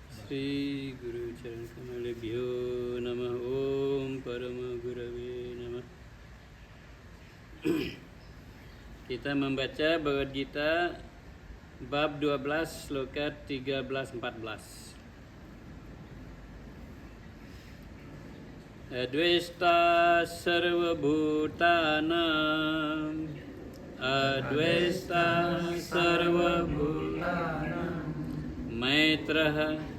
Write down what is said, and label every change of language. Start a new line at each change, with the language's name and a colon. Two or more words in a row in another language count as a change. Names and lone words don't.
Sanskrit: श्री गुरु चरण कमलेभ्यो नमः ॐ परम गुरवे नमः.
Indonesian: Kita membaca Bhagavad Gita bab 12 sloka 13-14.
Sanskrit: अद्वेष्टा सर्व भूतानाम् अद्वेष्टा सर्व भूतानाम् मैत्रः